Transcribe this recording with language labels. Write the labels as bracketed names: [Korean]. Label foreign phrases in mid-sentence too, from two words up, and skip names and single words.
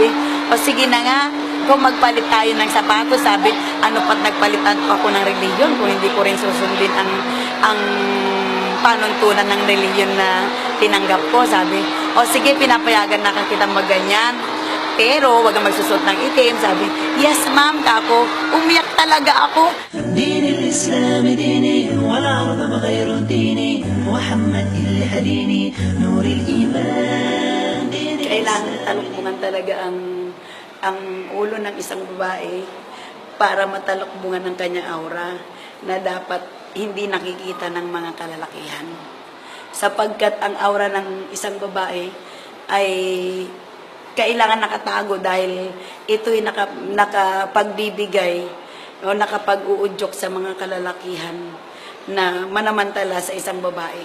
[Filipino] O sige na nga, kung magpalit tayo ng sapatos, sabi, ano pat nagpalitan ako ng religion kung hindi ko rin susundin ang panuntunan ng religion na tinanggap ko, sabi. O sige, pinapayagan na kita magganyan. Pero, wag kang magsusot ng itim, sabi. [English] Yes, ma'am, [Filipino] kako. Umiyak talaga ako. [Arabic] دين الإسلام ديني ولا عظم غير ديني محمد اللي هديني نور الإيمان دين [Filipino] Kailangan talukbungan talaga ang ulo ng isang babae para matalukbungan ng kanyang aura na dapat hindi nakikita ng mga kalalakihan. Sapagkat ang aura ng isang babae ay kailangan nakatago dahil ito'y nakapagbibigay o nakapag-uudyok sa mga kalalakihan na manamantala sa isang babae.